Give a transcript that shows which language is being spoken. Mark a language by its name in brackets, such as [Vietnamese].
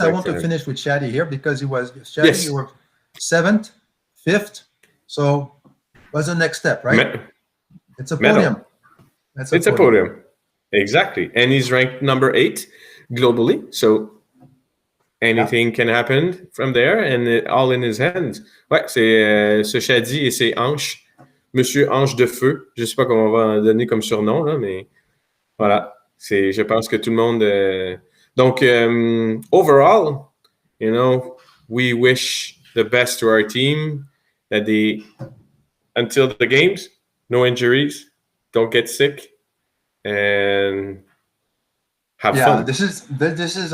[English] I want to finish with Shadi here because you were 7th, 5th. So what's the next step, right? It's a podium. It's a podium. Exactly. And he's ranked number 8 globally. So anything can happen from there, and all in his hands. [French] Ouais, c'est ce Shadi et ses hanches. Monsieur Hanche de Feu. Je ne sais pas comment on va donner comme surnom, là, mais voilà. Je pense que tout le monde... [English] Donc, overall, we wish the best to our team, that until the games, no injuries, don't get sick, and have fun. This is.